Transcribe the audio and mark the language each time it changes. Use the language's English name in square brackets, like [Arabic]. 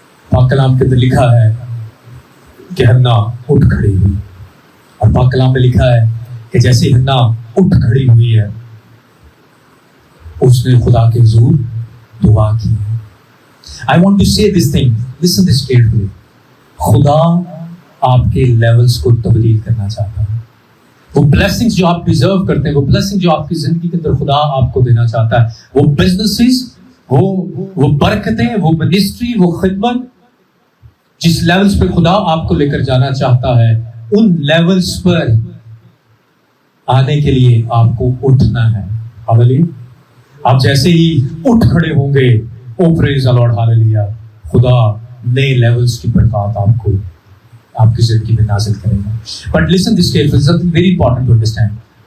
[Urdu] پاک کلام کے اندر لکھا ہے کہ حنا اٹھ کھڑی ہوئی، اور پاک کلام میں لکھا ہے کہ جیسے حنا اٹھ کھڑی ہوئی ہے اس نے خدا کے حضور دعا کی. [English] I want to say this thing, listen this carefully. [Urdu] خدا آپ کے لیولز کو تبدیل کرنا چاہتا ہے. وہ بلیسنگز جو آپ ڈیزرو کرتے ہیں، وہ بلیسنگ جو آپ کی زندگی کے اندر خدا آپ کو دینا چاہتا ہے، وہ بزنسز، وہ برکتیں، وہ منسٹری، وہ خدمت، جس لیولز پہ خدا آپ کو لے کر جانا چاہتا ہے، ان لیولز پر آنے کے لیے آپ کو اٹھنا ہے. ہاللویا. آپ جیسے ہی اٹھ کھڑے ہوں گے، او پریز دی لارڈ، ہاللویا، خدا نئے لیولز کی برکات آپ کو آپ کی زندگی میں نازل کرے گا. [English] But listen this carefully, something very important to understand.